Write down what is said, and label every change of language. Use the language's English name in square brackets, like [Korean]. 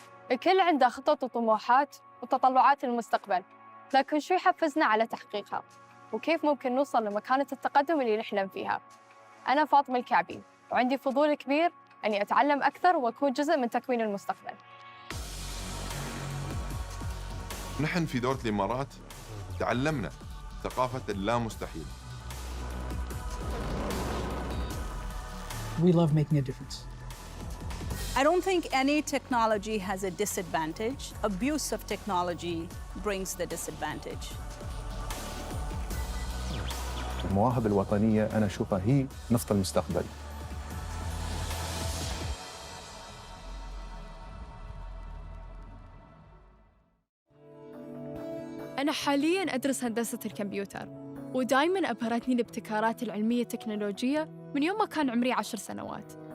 [Arabic] الكل عنده خطط وطموحات وتطلعات للمستقبل، لكن شو يحفزنا على تحقيقها؟ وكيف ممكن نوصل لمكانة التقدم اللي نحلم فيها؟ أنا فاطمة الكعبي، وعندي فضول كبير أني أتعلم أكثر وأكون جزء من تكوين المستقبل. نحن في دولة الإمارات تعلمنا ثقافة اللا مستحيل. [English] We love making a difference. I don't think any technology has a disadvantage. Abuse of technology brings the disadvantage. [Arabic] المواهب الوطنية أنا أشوفها هي نفط المستقبل. أنا حالياً أدرس هندسة الكمبيوتر، ودايماً أبهرتني الابتكارات العلمية التكنولوجية من يوم ما كان عمري 10 سنوات.